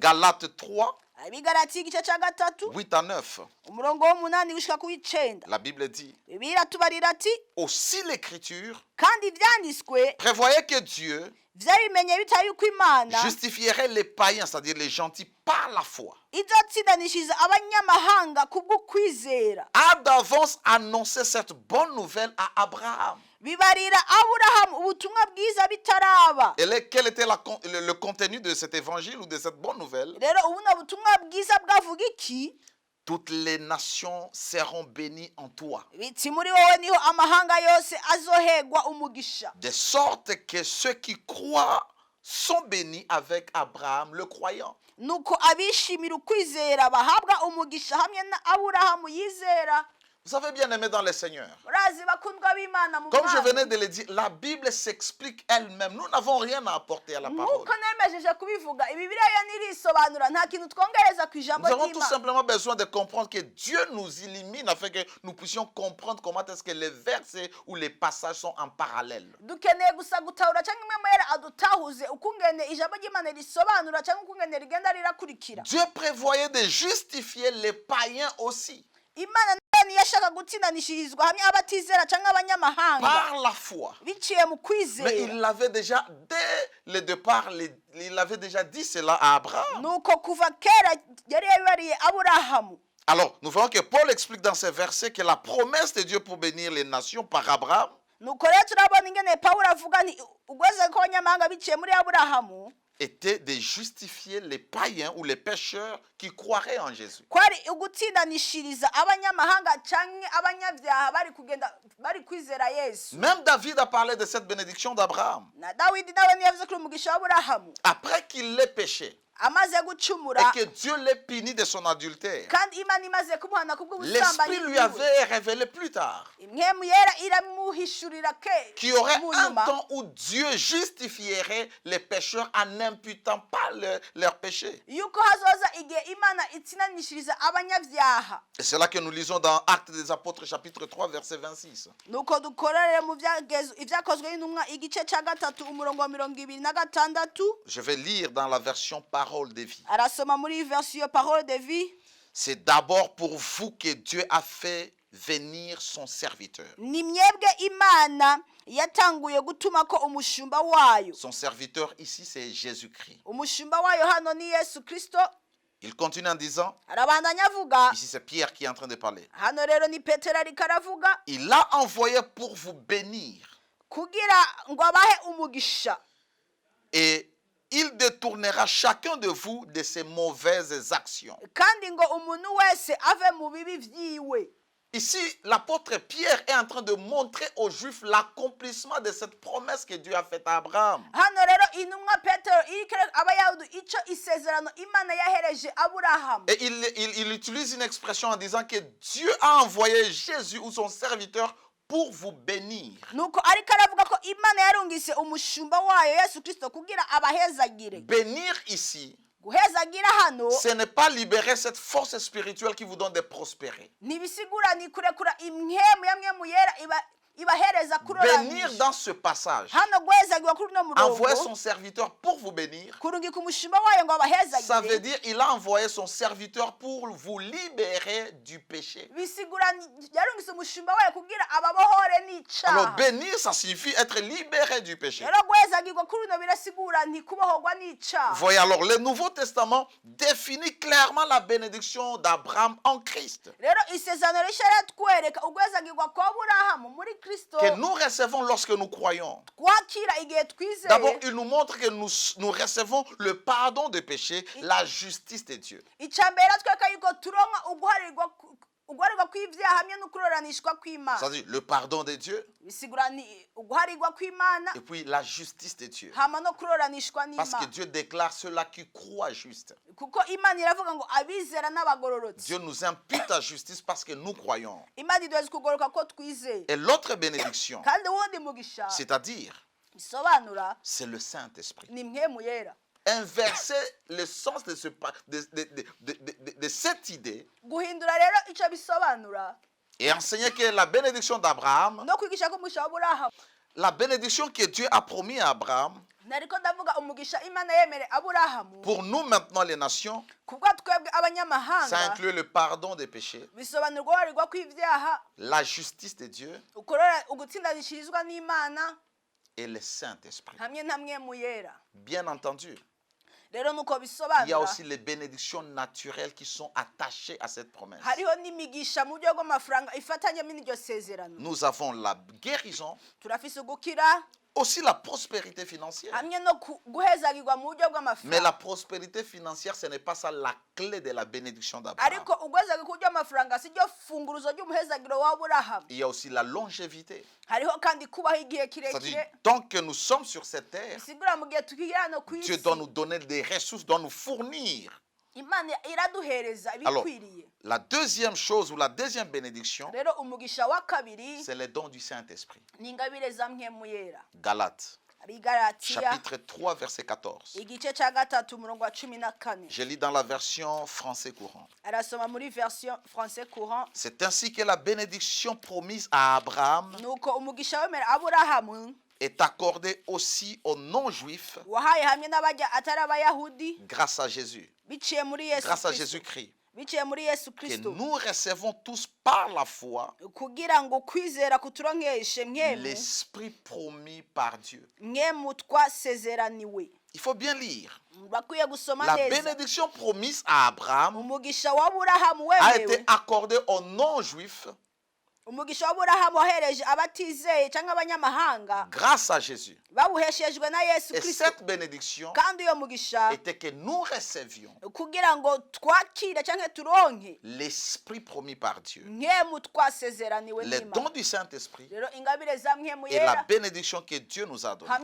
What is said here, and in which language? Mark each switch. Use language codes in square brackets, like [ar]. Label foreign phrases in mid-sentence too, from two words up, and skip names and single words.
[fr] Galates 3, [rn] Abigalatiya igice ca gatatu [fr] 8 à 9. [rn] umurongo w'umunani gushika ku w'icenda, [fr] La Bible dit, [rn] Bibiliya tubarira ati, [fr] aussi l'écriture [rn] kandi ivyanditswe [fr] prévoyait que Dieu [rn] vyabimenye bitari yuko Imana [fr] justifierait les païens, c'est-à-dire les gentils, par la foi. [rn] izotsindanishiriza abanyamahanga kubw'ukwizera. [fr] A d'avance annoncé cette bonne nouvelle à Abraham. [rn] Bibarira Aburahamu ubutumwa bwiza bitaraba. [fr] Quel était le contenu de cet évangile ou de cette bonne nouvelle? [rn] Rero ubuno butumwa bwiza bwavuga iki? [fr] Toutes les nations seront bénies en toi. [rn] Biti muri wowe niho amahanga yose azohegwa umugisha. [fr] De sorte que ceux qui croient sont bénis avec Abraham le croyant. [rn] Nuko abishimira ukwizera bahabwa umugisha hamwe na Aburahamu yizera. [fr] Vous savez, bien aimé dans le Seigneur, [rn] Murazi bakundwa b'Imana mu [fr] comme je venais [rn] Mwami. [fr] de le dire, la Bible s'explique elle-même. Nous n'avons rien à apporter à la parole. [rn] Nkuko nemejeje kubivuga, Bibiliya yo nirisobanura, nta kintu twongereza ku ijambo [fr] Nous avons tout [rn] ry'Imana. [fr] simplement besoin de comprendre que Dieu nous illumine afin que nous puissions comprendre comment est-ce que les versets ou les passages sont en parallèle. [rn] Dukeneye gusa gutahura cyangwa imwe mwera adutahuze ukungene ijambo ry'Imana risobanura cyangwa ukungene rigenda rirakurikira. [fr] Dieu prévoyait de justifier les païens aussi [rn] Imana nayo yashaka gutsindanishirizwa hamwe abatizera cyangwa abanyamahanga [fr] par la foi. [rn] biciye mu [fr] Mais [rn] kwizera. [fr] il l'avait déjà, dès le départ, il avait déjà dit cela à Abraham. [rn] Nuko kuva kera yari yabibariye Aburahamu. [fr] Alors, nous voyons que Paul explique dans ces versets que la promesse de Dieu pour bénir les nations par Abraham [rn] Nuko rero turabona ingene Pawulo avuga nti ugweze ko abanyamahanga biciye muri Aburahamu [fr] était de justifier les païens ou les pécheurs qui croiraient en Jésus. [rn] kwari ugutsindanishiriza abanyamahanga cyangwa abanyabyaha bari kwizera Yesu. [fr] Même David a parlé de cette bénédiction d'Abraham. [rn] Na Dawidi nawe niyavuze kuri umugisha wa Aburahamu. [fr] Après qu'il ait péché, [rn] amaze [fr] et [rn] gucumura [fr] que Dieu l'ait puni de son adultère. [rn] kandi imana imaze kumuhana [fr] L'Esprit lui [rn] kubw'ubusambanyi [fr] avait révélé plus tard [rn] impwemu yera iramuhishurira [fr] qu'il y aurait [rn] mu [fr] un [rn] nyuma [fr] temps où Dieu justifierait les pécheurs en n'imputant pas leurs péchés. [rn] yuko hazoza igihe imana itsinanishiriza abanyabyaha. [fr] Et c'est là que nous lisons dans Actes des Apôtres chapitre 3 verset 26. [rn] nuko dukorere mu ibyakozwe n'intumwa igice cya gatatu umurongo wa 26. [fr] Je vais lire dans la version Parole de vie. [rn] arasoma muri [fr] version parole de vie. C'est d'abord pour vous que Dieu a fait venir son serviteur. [rn] ni mwebwe imana yatanguye gutuma ko umushumba wayo. [fr] Son serviteur ici, c'est Jésus-Christ. [rn] umushumba wayo hano ni Yesu Kristo. [fr] Il continue en disant, [rn] arabandanya avuga, [fr] ici c'est Pierre qui est en train de parler. [rn] hano rero ni Petero ariko aravuga, [fr] Il l'a envoyé pour vous bénir. [rn] kugira ngo abahe umugisha. [fr] Et il détournera chacun de vous de ses mauvaises actions. [rn] kandi ngo umuntu wese ave mu bibi vyiwe. [fr] Ici, l'apôtre Pierre est en train de montrer aux Juifs l'accomplissement de cette promesse que Dieu a faite à Abraham. [rn] hano rero intumwa Petero irikere abayahudi ico isezerano imana yahereje Aburahamu. [fr] Et il utilise une expression en disant que Dieu a envoyé Jésus ou son serviteur pour vous bénir. [rn] nuko ariko aravuga ko imana yarungise umushumba wayo Yesu Kristo kugira abahezagire. [fr] Bénir ici, [rn] guhezagira hano [fr] ce n'est pas libérer cette force spirituelle qui vous donne de prospérer. [rn] ntibisigura ni kurekura imwemu yamwe mu yera ibahereza [fr] Bénir [rn] kuroranisha. [fr] dans ce passage, [rn] hano guhezagirwa kuri uno [fr] envoyer [rn] murongo [fr] son serviteur pour vous bénir, [rn] kurungika umushumba wayo ngo [fr] ça veut [rn] abahezagire [fr] dire il a envoyé son serviteur pour vous libérer du péché. [rn] bisigura yarungise umushumba wayo kugira ababohore [fr] Alors [rn] n'icaha. [fr] bénir, ça signifie être libéré du péché. [rn] rero guhezagirwa kuri uno birasigura ntikubohorwa n'icaha. [fr] Voyez alors, le Nouveau Testament définit clairement la bénédiction d'Abraham en Christ, [rn] rero isezerano rishya riratwereka uguhezagirwa kwa Aburahamu muri Kristo [fr] que nous recevons lorsque nous croyons. [rn] twakira igihe [fr] D'abord, [rn] twizeye. [fr] il nous montre que nous recevons le pardon des péchés, la justice de Dieu. [rn] icya mbere atwereka yuko turonka uguharirwa kw'ibyaha hamwe no kuroranishwa kw'Imana. [fr] C'est-à-dire le pardon de Dieu [rn] bisigura ni uguharirwa kw'Imana [fr] et puis la justice de Dieu. [rn] hama no kuroranishwa [fr] Parce que [rn] n'Imana. [fr] Dieu déclare ceux-là qui croient juste. [rn] kuko Imana iravuga ngo abizera n'abagororotsi. [fr] Dieu nous impute la justice parce que nous croyons. [rn] Imana iduheza kugoroka ko twizeye. [fr] Et l'autre bénédiction, [rn] kandi uwundi mugisha [fr] c'est-à-dire, [rn] bisobanura [fr] c'est le Saint-Esprit. [rn] ni mwemu yera. [fr] Inverser le sens de cette idée [rn] guhindura rero icyo bisobanura [fr] et enseigner que la bénédiction d'Abraham, [rn] no kwigisha ko umugisha wa Aburahamu, [fr] la bénédiction que Dieu a promis à Abraham, [rn] nariko ndavuga umugisha Imana yemere Aburahamu [fr] pour nous maintenant les nations, [rn] kubwa twebwe [fr] ça [rn] abanyamahanga [fr] inclut le pardon des péchés, [rn] bisobanura guharirwa kw'ibyaha, [fr] la justice de Dieu [rn] ugutsindanishirizwa n'Imana [fr] et le Saint-Esprit. [rn] hamwe na mwemu yera. [fr] Bien entendu, [rn] rero nuko [fr] il y a [rn] bisobanura [fr] aussi les bénédictions naturelles qui sont attachées à cette promesse. [rn] hariho n'imigisha mu buryo bw'amafaranga ifatanyemo n'iryo sezerano. [fr] Nous avons la guérison, [rn] turafise ugukira [fr] aussi la prospérité financière. [rn] hamwe no guhezagirwa mu buryo [fr] Mais la [rn] bw'amafaranga. [fr] prospérité financière, ce n'est pas ça la clé de la bénédiction d'Abraham. [rn] ariko uguhezagirwa ku buryo bw'amafaranga si ryo funguruzo ry'umuhezagiro wa Aburahamu. [fr] Il y a aussi la longévité. [rn] hariho kandi kubaho igihe [fr] C'est-à-dire, [rn] kirekire. [fr] tant que nous sommes sur cette terre, [rn] bisigura mu gihe tukiri hano ku [fr] Dieu [rn] isi [fr] doit nous donner des ressources, doit nous fournir. [rn] Imana iraduhereza [fr] Alors, [rn] ibikwiriye. [fr] la deuxième chose ou la deuxième bénédiction, [rn] rero umugisha wa kabiri [fr] c'est les dons du Saint-Esprit. [rn] ni ingabire za mwemu yera. [fr] Galates, [rn] abigalatiya [fr] chapitre 3, verset 14. [rn] igice cya gatatu umurongo wa 14. [fr] Je lis dans la version français courant. [rn] arasoma muri [fr] version français courant. C'est ainsi que la bénédiction promise à Abraham [rn] nuko umugisha wemera Aburahamu [fr] est accordée aussi aux non-juifs [rn] wahaye hamwe n'abajya atari abayahudi [fr] grâce à Jésus, [rn] biciye muri Yesu [fr] grâce à [rn] Kristo. [fr] Jésus-Christ, [rn] biciye muri Yesu [fr] que [rn] Kristo [fr] nous recevons tous par la foi [rn] kugira ngo kwizera kuturonkeshe mwemu [fr] l'esprit promis par Dieu. [rn] mwemu twasezeraniwe. [fr] Il faut bien lire. [rn] bakwiye gusoma [fr] La [rn] neza. [fr] bénédiction promise à Abraham [rn] umugisha wa Aburahamu [fr] a été [rn] wemewe [fr] accordée aux non-juifs [rn] umugisha w'aburahamu wahereje abatizeye cyangwa abanyamahanga [fr] grâce à Jésus. [rn] bawuheshejwe na yesu [fr] Et [rn] kirisito [fr] cette bénédiction [rn] kandi uyo mugisha [fr] était que nous recevions [rn] kugira ngo twakire cyangwa turonke [fr] l'Esprit promis par Dieu, [rn] nkemu twasezeraniwe [fr] les [rn] n'imana [fr] dons du Saint-Esprit [rn] rero ingabire za nkemu [fr] et la [rn] yera [fr] bénédiction que Dieu nous a donnée